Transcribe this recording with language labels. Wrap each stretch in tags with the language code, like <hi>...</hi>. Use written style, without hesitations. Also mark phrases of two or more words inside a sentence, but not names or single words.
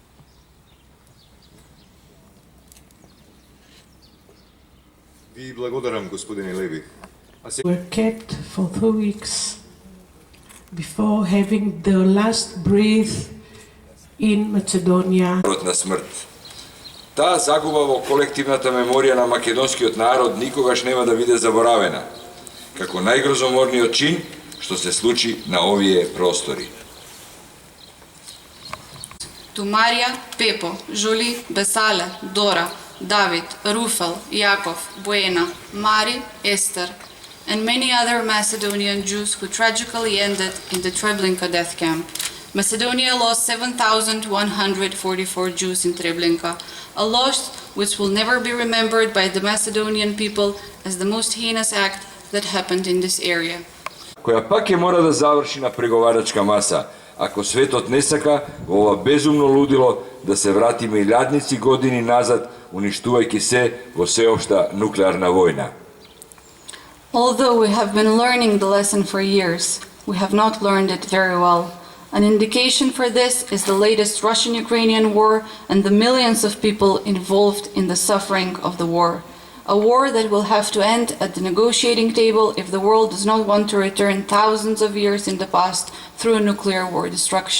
<mk>Ви благодарам, господине Леви.</mk> <en>Were kept for 2 weeks before having their last breath in Macedonia.</en> <mk>На смрт. Таа загуба во колективната меморија на македонскиот народ никогаш нема да биде заборавена, како најгрозоморниот чин што се случи на овие простори.</mk> <en>To Marija, Pepo, Žuli, Besale, Dora, David, Rufel, Jakov, Buena, Mari, Esther, and many other Macedonian Jews who tragically ended in the Treblinka death camp. Macedonia lost 7,144 Jews in Treblinka, a loss which will never be remembered by the Macedonian people as the most heinous act that happened in this area.</en> <mk>Која пак ќе мора да заврши на преговарачка маса, ако светот не сака во ова безумно лудило да се врати милијадници години назад, уништувајќи се во сеопшта нуклеарна војна.</mk> <en>Although we have been learning the lesson for years, we have not learned it very well. An indication for this is the latest Russian-Ukrainian war and the millions of people involved in the suffering of the war. A war that will have to end at the negotiating table if the world does not want to return thousands of years in the past through a nuclear war destruction.</en>